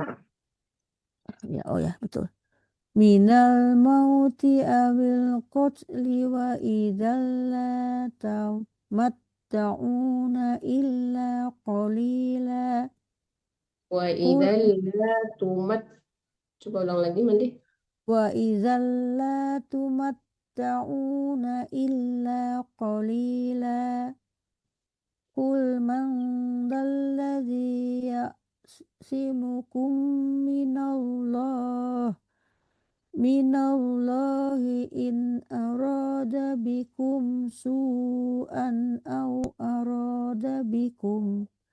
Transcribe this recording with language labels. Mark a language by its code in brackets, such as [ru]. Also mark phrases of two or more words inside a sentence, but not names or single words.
[bjn] Ya, oh ya, betul. [ar] من الموت أو القتل وإذا لا تمتعون إلا قليلا. وإذا لا تمت. [bjn] Coba ulang lagi Mandi. [ar] وإذا لا تمتعون إلا قليلا. قل من ذا الذي يعصمكم من الله من الله إن أراد بكم سوءا أو أراد بكم